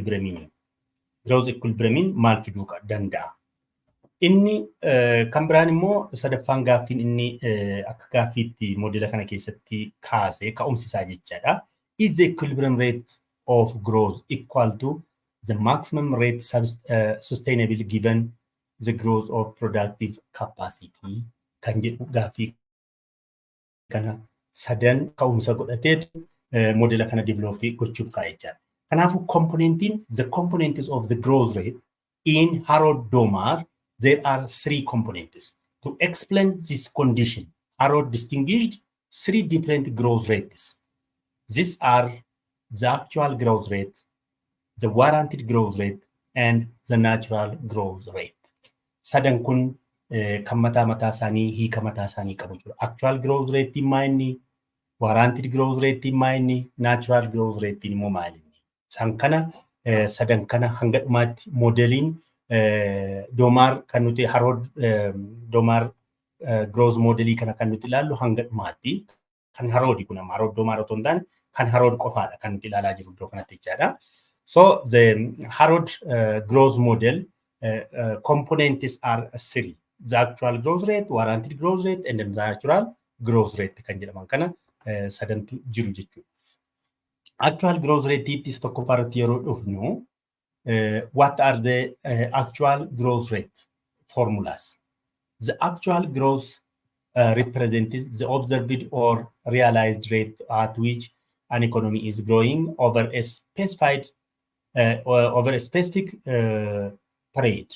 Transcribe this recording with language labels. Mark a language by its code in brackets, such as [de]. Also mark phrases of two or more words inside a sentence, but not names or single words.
[om] equilibrium maal fiduu danda'a inni kan biraan immoo sadaffaan gaaffiin inni akka gaaffiitti moodela kana keessatti kaase ka'umsisaa jechaadha [en] is the equilibrium rate of growth equal to the maximum rate sustainable given the growth of productive capacity [om] kan jedhu gaaffii kana sadan ka'umsa godhatee modela kana develop gochuuf kaa'echa. [en] Kanaafuu the components of the growth rate in Harrod Domar there are 3 components. To explain this condition, Harrod distinguished 3 different growth rates. These are the actual growth rate, the warranted growth rate, and the natural growth rate. [om] Sadan kun kan mataa isaanii hiika mataa isaanii qabu jiru. [en] Actual growth rate maayini, warranted growth rate maayini, natural growth rate [om] immoo maayini. San kana sadan kana hanga dhumaatti moodeliin Domar kan nuti Harrod Domar growth modelii kana kan nuti ilaallu hanga dhumaatti kan Harrod kun amma Harrod Domar otoo hin taane kan Harrod qofaadha kan nuti ilaalaa jirru iddoo kanatti jechaadha. [en] So the Harrod growth model components are 3. The actual growth rate, warranted growth rate, and the natural growth rate [om] kan jedhaman kana sadantu jiru jechuudha. [en] Actual growth rate is [om] tokko irratti yeroo dhufnu [en] what are the actual growth rate formulas? The actual growth represents the observed or realized rate at which an economy is growing over a specific period.